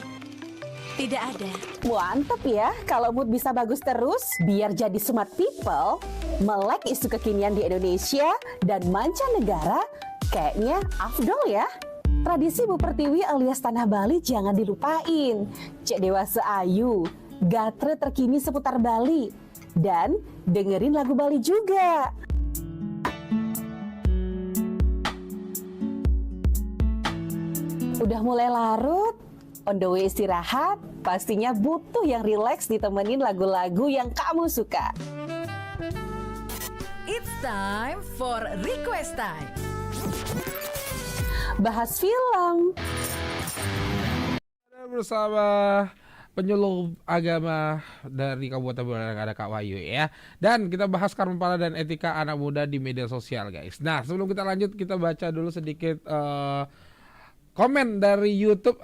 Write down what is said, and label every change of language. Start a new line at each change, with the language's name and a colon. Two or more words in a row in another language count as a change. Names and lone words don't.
Indonesian: Tidak ada. Mantep ya, kalau mood bisa bagus terus, biar jadi
English: smart people,
Indonesian: melek isu kekinian di Indonesia dan mancanegara, kayaknya afdol ya. Tradisi Bu Pertiwi alias Tanah Bali jangan dilupain. Cek Dewasa Ayu, gatre terkini seputar Bali. Dan dengerin lagu Bali juga. Udah mulai larut,
English: on the way
Indonesian: istirahat, pastinya butuh yang rileks ditemenin lagu-lagu yang kamu suka.
English: It's time for Request Time.
Indonesian: Bahas film. Bersama penyuluh agama dari Kabupaten Buleleng ada Kak Wahyu ya. Dan kita bahas karma pala dan etika anak muda di media sosial guys. Nah sebelum kita lanjut kita baca dulu sedikit komen dari YouTube.